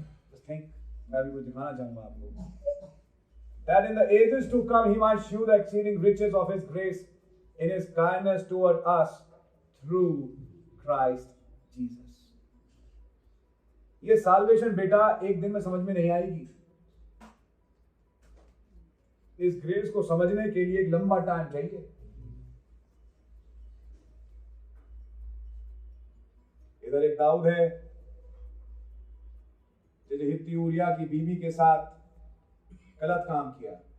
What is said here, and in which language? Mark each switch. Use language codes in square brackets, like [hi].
[en] Just think, [hi] मैं भी कुछ दिखाना चाहूंगा आपको। [en] That in the ages to come he might shew the exceeding riches of his grace in his kindness toward us through Christ Jesus. [hi] ये solvation बेटा एक दिन में समझ में नहीं आएगी। इस ग्रेस को समझने के लिए एक लंबा टाइम चाहिए। इधर एक दाऊद है जिसने हित्ती ऊरिया की बीवी के साथ गलत काम किया।